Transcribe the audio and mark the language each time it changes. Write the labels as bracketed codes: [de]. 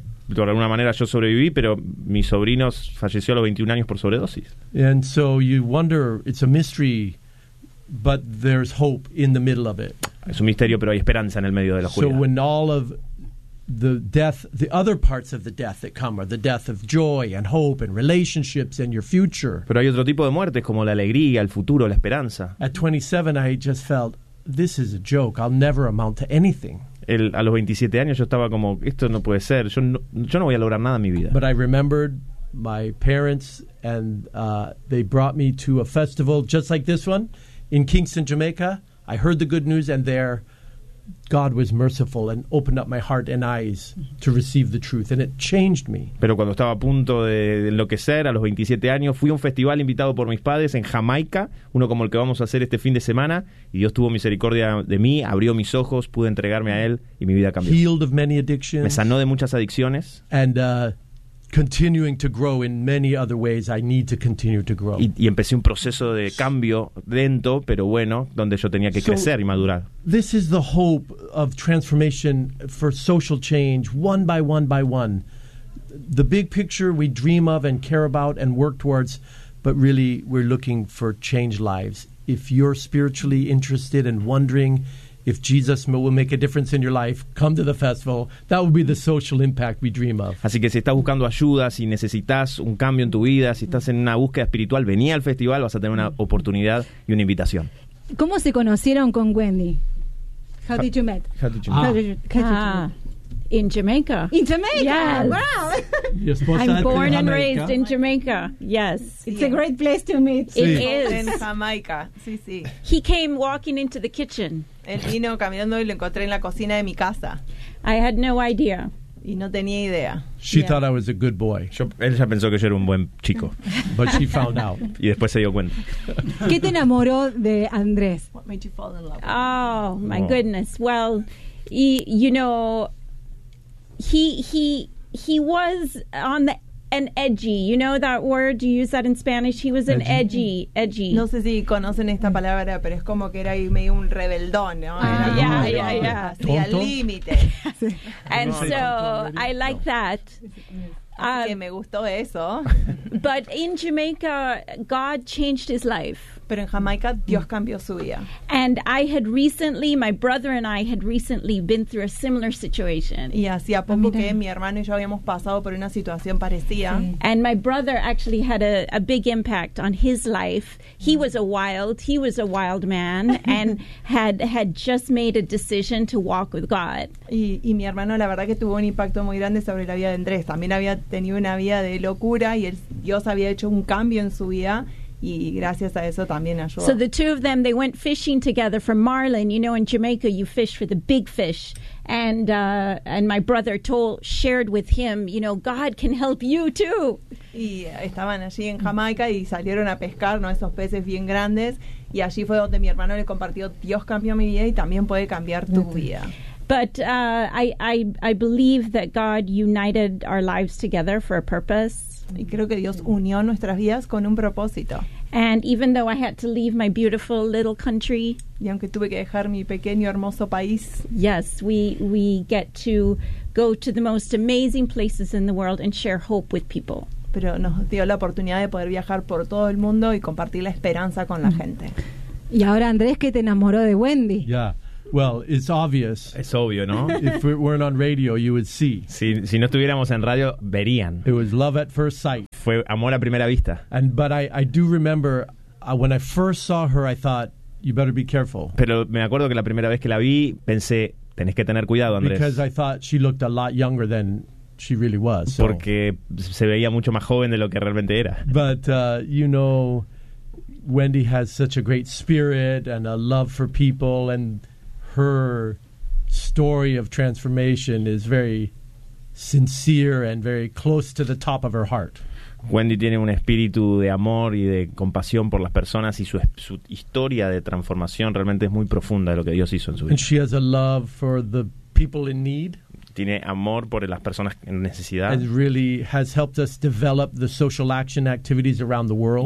[es] De alguna manera yo sobreviví, pero mi sobrino falleció a los 21 años por sobredosis. [en] And so you wonder, it's a mystery, but there's hope in the middle of it. [es] Es un misterio, pero hay esperanza en el medio de la oscuridad. [en] So when all of the death, the other parts of the death that come are the death of joy and hope and relationships and your future. [es] Pero hay otro tipo de muertes como la alegría, el futuro, la esperanza. [en] At 27, I just felt, this is a joke. I'll never amount to anything. [es] A los 27 años yo estaba como, esto no puede ser. Yo no voy a lograr nada en mi vida. [en] But I remembered my parents and they brought me to a festival just like this one in Kingston, Jamaica. I heard the good news and there God was merciful and opened up my heart and eyes to receive the truth, and it changed me. [es] Pero cuando estaba a punto de enloquecer a los 27 años, fui a un festival invitado por mis padres en Jamaica, uno como el que vamos a hacer este fin de semana, y Dios tuvo misericordia de mí, abrió mis ojos, pude entregarme a él y mi vida cambió. [en] Healed of many addictions. [es] Me sanó de muchas adicciones. [en] And continuing to grow in many other ways, I need to continue to grow. [es] Y empecé un proceso de cambio lento, pero bueno, donde yo tenía que crecer y madurar. [en] This is the hope of transformation for social change, one by one by one. The big picture we dream of and care about and work towards, but really we're looking for changed lives. If you're spiritually interested and wondering if Jesus will make a difference in your life, come to the festival. That will be the social impact we dream of. [es] Así que si estás buscando ayuda, si necesitas un cambio en tu vida, si estás en una búsqueda espiritual, vení al festival, vas a tener una oportunidad y una invitación. ¿Cómo se conocieron con Wendy? [en] How did you meet? How did you meet? In Jamaica. Yes. Wow. I'm born and raised in Jamaica. Yes. It's a great place to meet. [es] Sí. [en] It is. In Jamaica. [es] Sí, sí. [en] He came walking into the kitchen. [es] Él vino caminando y lo encontré en la cocina de mi casa. [en] I had no idea. [es] Y no tenía idea. [en] She thought I was a good boy. [es] Ella pensó que yo era un buen chico. [en] But she found out. [es] Y después se dio cuenta. ¿Qué te enamoró de Andrés? [en] What made you fall in love? Oh, my goodness. Well, he was on the an edgy. You know that word? Do you use that in Spanish? He was an edgy. [es] No sé si conocen esta palabra, pero es como que era medio un rebeldón, ¿no? [en] Yeah. [es] Sí, al límite. [en] And so I like that. [es] Que me gustó eso. [en] But in Jamaica, God changed his life. [es] Pero en Jamaica, Dios cambió su vida. [en] And I had recently, my brother and I had recently been through a similar situation. [es] Y hacía poco que mi hermano y yo habíamos pasado por una situación parecida. [en] And my brother actually had a big impact on his life. He was a wild man and had just made a decision to walk with God. [es] Y mi hermano, la verdad que tuvo un impacto muy grande sobre la vida de Andrés. También había tenido una vida de locura y Dios había hecho un cambio en su vida. Y gracias a eso también ayudó. [en] So the two of them, they went fishing together for marlin. You know, in Jamaica, you fish for the big fish. And my brother shared with him, you know, God can help you too. [es] Y estaban allí en Jamaica y salieron a pescar, ¿no? Esos peces bien grandes. Y allí fue donde mi hermano le compartió, Dios cambió mi vida y también puede cambiar tu vida. [en] But I believe that God united our lives together for a purpose. [es] Y creo que Dios unió nuestras vidas con un propósito. [en] And even though I had to leave my beautiful little country, [es] y aunque tuve que dejar mi pequeño hermoso país, [en] yes, we get to go to the most amazing places in the world and share hope with people. [es] Pero nos dio la oportunidad de poder viajar por todo el mundo y compartir la esperanza con la gente. Y ahora Andrés, ¿qué te enamoró de Wendy? [en] Yeah. Well, it's obvious. [es] Es obvio, ¿no? [en] If we weren't on radio, you would see. [es] Si no estuviéramos en radio, verían. [en] It was love at first sight. [es] Fue amor a primera vista. [en] But I do remember when I first saw her, I thought, you better be careful. [es] Pero me acuerdo que la primera vez que la vi, pensé, tenés que tener cuidado, Andrés. [en] Because I thought she looked a lot younger than she really was. So. [es] Porque se veía mucho más joven de lo que realmente era. [en] But, you know, Wendy has such a great spirit and a love for people and her story of transformation is very sincere and very close to the top of her heart. [es] Wendy tiene un espíritu de amor y de compasión por las personas y su historia de transformación realmente es muy profunda de lo que Dios hizo en su vida. [en] And she has a love for the people in need. [es] Tiene amor por las personas en necesidad. [en] And really has helped us develop the social action activities around the world.